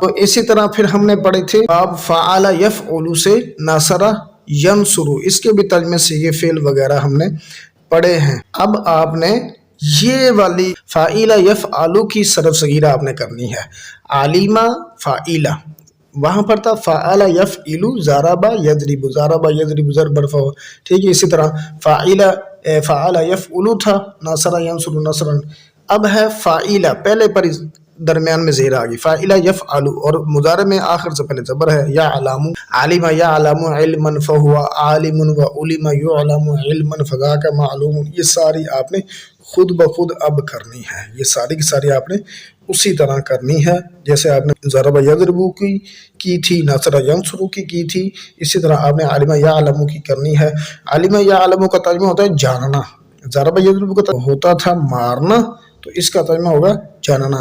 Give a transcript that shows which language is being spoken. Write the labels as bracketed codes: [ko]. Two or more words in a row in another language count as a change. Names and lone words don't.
[ur] تو اسی طرح پھر ہم نے پڑھے تھے باب [ar] فعل یفعل [ur] سے [ar] نصر ینصر، [ur] اس کے بھی ترجمے صیغے فعل وغیرہ ہم نے پڑھے ہیں۔ اب آپ نے یہ والی [ar] فاعل یفعل [ur] کی صرف صغیر آپ نے کرنی ہے، [ar] عالمہ فاعلہ، [ur] وہاں پر تھا [ar] فعل يفعل ضرب يضرب، ضرب يضرب ضرب مرفوع, [ur] ٹھیک ہے. اسی طرح [ar] فعل يفعل [ur] تھا, [ar] نصر ينصر نصرا. [ur] اب ہے فاعلہ، پہلے پر درمیان میں زیر آ گئی, [ar] فعل يفعل, [ur] اور مضارع میں آخر سے پہلے زبر ہے, [ar] يعلم، علم يعلم علما فهو عالم وعلم يعلم علما فذاك معلوم. [ur] یہ ساری آپ نے خود بخود اب کرنی ہے، یہ ساری کی ساری آپ نے اسی طرح کرنی ہے جیسے آپ نے [ar] ضرب يضرب [ur] کی تھی, [ar] نصر ينصر [ur] کی تھی. اسی طرح آپ نے [ar] علم يعلم [ur] کی کرنی ہے. [ar] علم يعلم [ur] کا ترجمہ ہوتا ہے جاننا, [ar] ضرب يضرب [ur] کا ہوتا تھا مارنا، تو اس کا ترجمہ ہوگا جاننا.